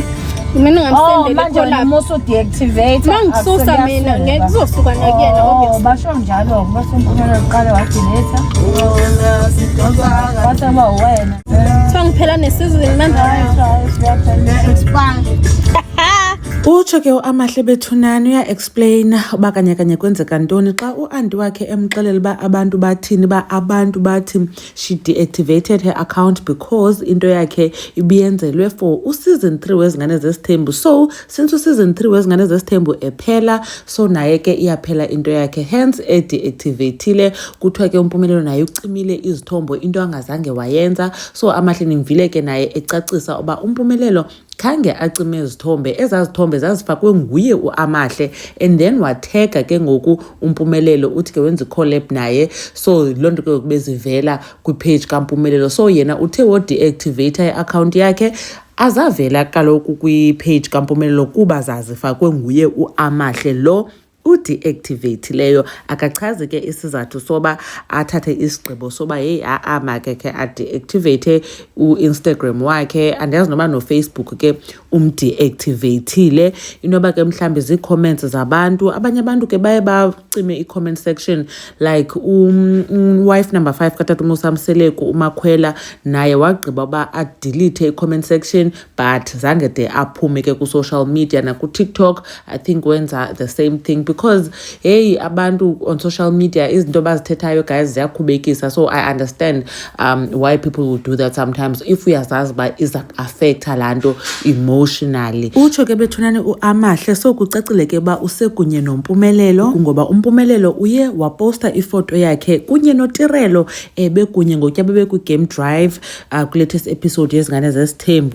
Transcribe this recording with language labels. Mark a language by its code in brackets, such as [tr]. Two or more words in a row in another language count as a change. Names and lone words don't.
[zu] Mina ngamsendele manje uma usu-deactivate mangisusa mina ngeke kuzosuka nakuyena obviously. Basho njalo base uMpumelelo uqale wadeleta wathi aba wena kuthiwa ngiphela nesizini manje. [xh] Utsho ke uAmahle bethunani uya-explaina uba kanye kwenzeka ntoni xa u-aunty wakhe emxelela uba abantu bathini, ba abantu bathi [en] she deactivated her account because [xh] into yakhe ibiyenzelwe for useason 3 wezingane zesithembu. So since useason 3 wezingane zesithembu ephela, so naye ke iyaphela into yakhe, hence ediactivatile. Kuthiwa ke uMpumelelo naye ucimile izithombo, into angazange wayenza. So Amahle nimvile ke naye ecacisa uba uMpumelelo khange acime izithombe, ezazithombe zazifakwe nguye uAmahle and then wathega ke ngoku uMpumelelo uthi ke wenza collab naye. So lonto ke bezivela kwipage kaMpumelelo, so yena uthe wo deactivate i-account yakhe azavela kaloku kwipage kaMpumelelo kuba zazifakwe nguye uAmahle lo udeactivate leyo. Akachazi ke isizathu soba athathe isigqibo soba hey make ke adeactivate uInstagram wakhe, andazi noba no-Facebook ke umdeactivatile. Inoba ke mhlambi zii-comments zabantu, abanye abantu ke baye bacime i-comment section like [en] wife number 5 [xh] katata uMusa Mseleku uMakhwela naye wagqiba uba adelete i-comment section but zange de aphume ke ku- [en] social media [xh] naku-TikTok. [en] I think wenza the same thing because hey abantu on social media [xh] izinto bazithethayo [en] guys ziyakhubekisa. So I understand why people will do that sometimes if [xh] uyazazi uba iza affecta lanto emotionally. Utsho ke bethunani uAmahle so kucacile ke uba usekunye noMpumelelo ngoba uMpumelelo uye waposta ifoto yakhe kunye noTirelo bekunye ngotya bebekwi- [en] game drive [xh] ku- [en] latest episode [xh] yezingane zesithembu.